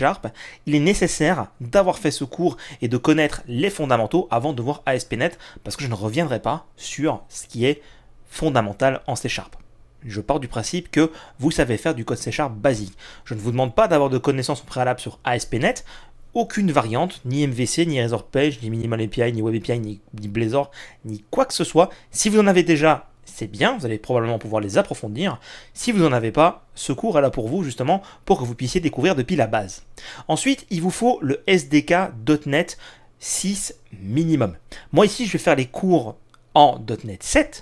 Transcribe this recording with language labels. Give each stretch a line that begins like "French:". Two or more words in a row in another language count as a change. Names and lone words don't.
French: Il est nécessaire d'avoir fait ce cours et de connaître les fondamentaux avant de voir ASP.NET parce que je ne reviendrai pas sur ce qui est fondamental en C#. Je pars du principe que vous savez faire du code C# basique. Je ne vous demande pas d'avoir de connaissances au préalable sur ASP.NET. aucune variante, ni MVC, ni Razor Page, ni Minimal API, ni Web API, ni Blazor, ni quoi que ce soit. Si vous en avez déjà, c'est bien, vous allez probablement pouvoir les approfondir. Si vous n'en avez pas, ce cours est là pour vous justement pour que vous puissiez découvrir depuis la base. Ensuite, il vous faut le SDK.NET 6 minimum. Moi ici, je vais faire les cours en .NET 7.